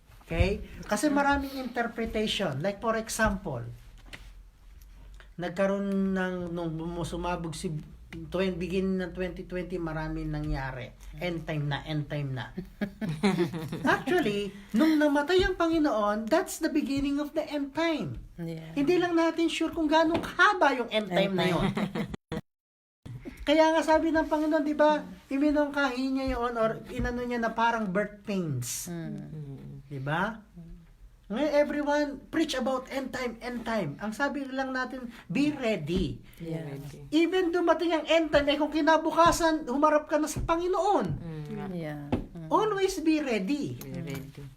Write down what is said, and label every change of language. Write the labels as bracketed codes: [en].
[tl] Okay? Kasi maraming interpretation. Like for example, nagkaroon nung sumabog si beginning ng 2020, marami nangyari. End time na. [en] Actually, [tl] nung namatay ang Panginoon, [en] that's the beginning of the end time. Yeah. [tl] Hindi lang natin sure kung gaano kahaba yung end time na yun. Kaya nga sabi ng Panginoon, di ba, iminungkahi niya yun or inano niya na parang birth pains. Di ba? [en] Ngayon, everyone, preach about end time. [tl] Ang sabi lang natin, be ready. [en] Yeah. [tl] Even dumating ang end time, kung kinabukasan, humarap ka na sa Panginoon. [en] Yeah. Always be ready. Ready.